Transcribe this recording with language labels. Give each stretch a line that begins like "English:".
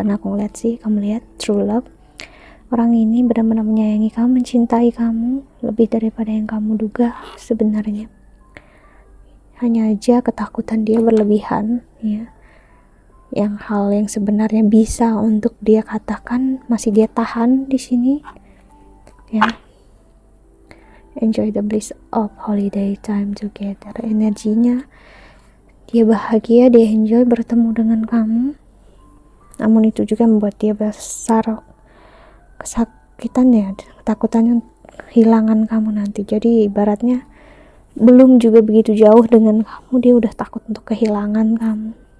Indonesian: Karena aku ngeliat sih, kamu lihat
English: true love,
Indonesian: orang ini benar-benar menyayangi kamu, mencintai kamu lebih daripada yang kamu duga sebenarnya. Hanya aja ketakutan dia berlebihan, ya. Yang hal yang sebenarnya bisa untuk dia katakan masih dia tahan di sini, ya.
English: Enjoy the bliss of holiday time together.
Indonesian: Energinya dia bahagia, dia enjoy bertemu dengan kamu. Namun itu juga membuat dia besar kesakitan ya, ketakutannya kehilangan kamu nanti. Jadi ibaratnya belum juga begitu jauh dengan kamu, dia udah takut untuk kehilangan kamu.